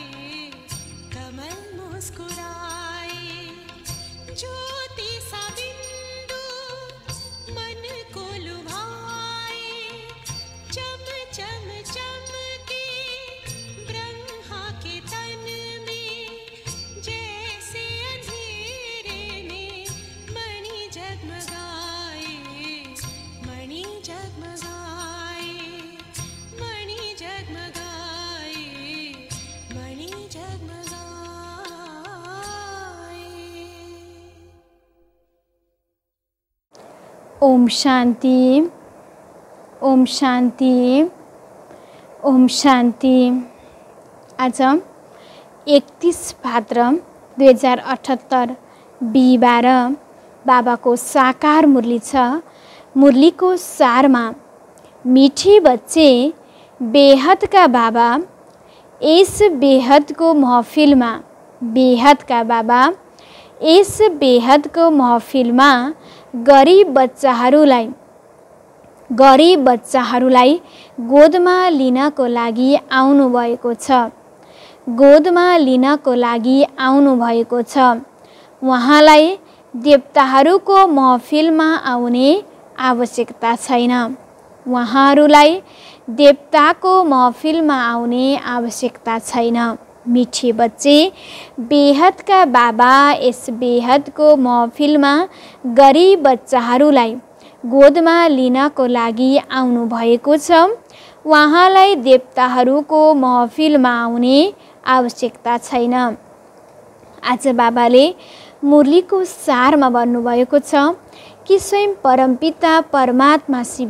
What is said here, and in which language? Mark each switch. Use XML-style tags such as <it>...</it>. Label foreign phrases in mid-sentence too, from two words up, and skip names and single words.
<hi>कमल मुस्कुराए ज्योति सा बिंदु, मन को लुभाए चम चम चमके ब्रह्मा के तन में, जैसे अंधेरे में मणि जगमगाए, मणि जगमगाए, मणि जगमगाए, मणि जगमगाए। ओम शांति, ओम शांति, ओम शांति।</hi> <ne>आज 31 भाद्र 2078 बिहिबार बाबाको साकार मुरली छ। मुरलीको सारमा</ne> <hi>मीठे बच्चे बेहद का बाबा, इस बेहद को महफिल में, बेहद का बाबा इस बेहद को महफिल में</hi> <ne>गरीब बच्चाहरूलाई गोदमा लिनको लागि आउनु भएको छ, गोदमा लिनको लागि आउनु भएको छ। उहाँलाई देवताहरूको महफिलमा आउने आवश्यकता छैन, उहाँहरूलाई देवताको महफिलमा आउने आवश्यकता छैन।</ne> <hi>मीठे बच्चे बेहद का बाबा इस बेहद को महफिल में</hi> <ne>गरीब बच्चाहरूलाई गोदमा लिनको लागि आउनु भएको छ। उहाँलाई देवताहरूको महफिलमा आउने आवश्यकता छैन। आज बाबाले मुरलीको सारमा भन्नुभएको छ कि स्वयं परमपिता परमात्मा शिव</ne>